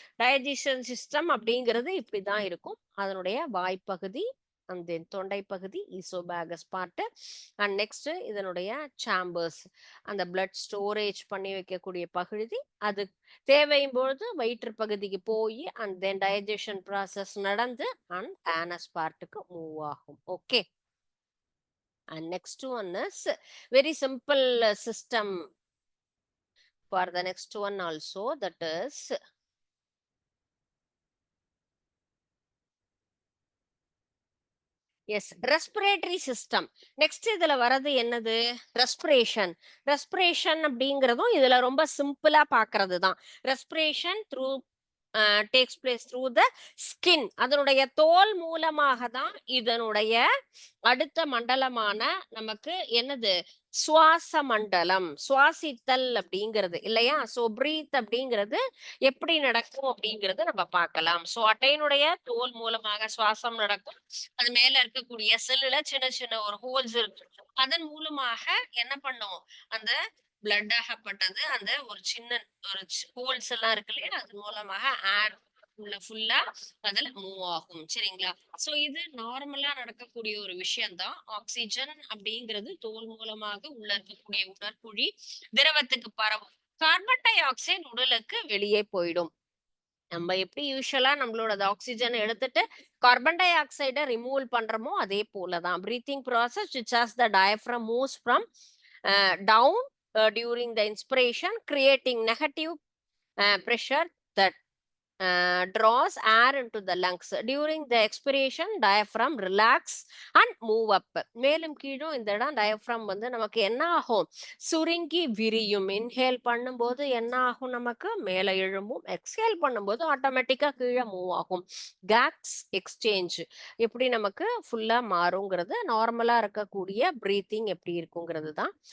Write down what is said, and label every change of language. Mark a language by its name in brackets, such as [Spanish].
[Tamil] Digestion system அப்படிங்கிறது இப்படிதான் இருக்கும். அதனுடைய வாய்ப்பகுதி அண்ட் தென் தொண்டை பகுதி ஈசோபேகஸ் பார்ட் அண்ட் நெக்ஸ்ட் இதனுடைய சாம்பர்ஸ் அந்த பிளட் ஸ்டோரேஜ் பண்ணி வைக்கக்கூடிய பகுதி, அது தேவையும் பொழுது வயிற்று பகுதிக்கு போய் அண்ட் தென் டைஜஷன் ப்ராசஸ் நடந்து அண்ட் ஆனஸ் பார்ட்டுக்கு மூவ் ஆகும். [English] Okay, and next one is very simple system for the next one also, that is is respiratory system. [Tamil] Next இதுல வர்றது என்னது? ரெஸ்பிரேஷன். ரெஸ்பிரேஷன் அப்படிங்கிறதும் இதுல ரொம்ப சிம்பிளா பாக்குறது தான். [English] Respiration through takes place through the skin. [Tamil] அதனுடைய தோல் மூலமாக தான் இதனுடைய அடுத்த மண்டலமான நமக்கு என்னது? சுவாச மண்டலம், சுவாசித்தல் அப்படிங்கிறது இல்லையா? சோ பிரீத் அப்படிங்கிறது எப்படி நடக்கும் அப்படிங்கறது நம்ம பார்க்கலாம். சோ அட்டையினுடைய தோல் மூலமாக சுவாசம் நடக்கும். அது மேல இருக்கக்கூடிய செல்லுல சின்ன சின்ன ஒரு ஹோல்ஸ் இருக்கு. அதன் மூலமாக என்ன பண்ணும்? அந்த பிளட் ஆகப்பட்டது அந்த ஒரு சின்ன ஒரு ஹோல்ஸ் எல்லாம் இருக்கு இல்லையா? அது மூலமாக ஏர் ஃபுல்லா அதுல மூவ் ஆகும். சரிங்களா? சோ இது நார்மலா நடக்கக்கூடிய ஒரு விஷயம் தான். ஆக்சிஜன் அப்படிங்கிறது தோல் மூலமாக உள்ள இருக்கக்கூடிய உடற்குழி திரவத்துக்கு பரவும். கார்பன் டை ஆக்சைடு உடலுக்கு வெளியே போயிடும். நம்ம எப்படி யூஸ்வலா நம்மளோட ஆக்சிஜன் எடுத்துட்டு கார்பன் டை ஆக்சைடை ரிமூவ் பண்றோமோ அதே போலதான் breathing process [English] which as the diaphragm moves from down during the inspiration creating negative pressure that draws air into the lungs. During the expiration, diaphragm relax and move up. [Tamil] மேலும் கீழும் இந்த இடம் diaphragm வந்து நமக்கு என்ன ஆகும்? சுருங்கி விரியும். இன்ஹேல் பண்ணும்போது என்ன ஆகும்? நமக்கு மேல எழும்பும். எக்ஸ்ஹேல் பண்ணும்போது ஆட்டோமேட்டிக்கா கீழே மூவ் ஆகும். கேஸ் எக்ஸ்சேஞ்ச் எப்படி நமக்கு ஃபுல்லா மாறுங்கிறது நார்மலா இருக்கக்கூடிய பிரீத்திங் எப்படி இருக்குங்கிறது தான்.